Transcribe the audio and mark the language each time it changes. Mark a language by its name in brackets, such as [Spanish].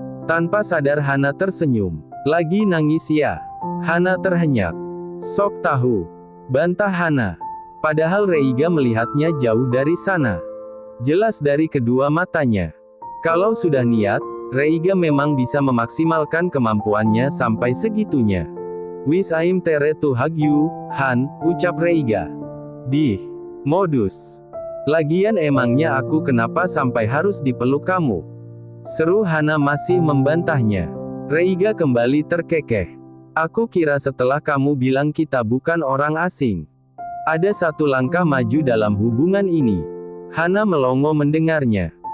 [Indonesian] Tanpa sadar Hana tersenyum. Lagi nangis ya? Hana terhenyak. Sok tahu. Bantah Hana. Padahal Reiga melihatnya jauh dari sana. Jelas dari kedua matanya. Kalau sudah niat, Reiga memang bisa memaksimalkan kemampuannya sampai segitunya. [English] Wish I'm there to hug you, Han, [Indonesian] ucap Reiga. Di modus. Lagian emangnya aku kenapa sampai harus dipeluk kamu? Seru Hana masih membantahnya. Reiga kembali terkekeh. Aku kira setelah kamu bilang kita bukan orang asing. Ada satu langkah maju dalam hubungan ini. Hana melongo mendengarnya.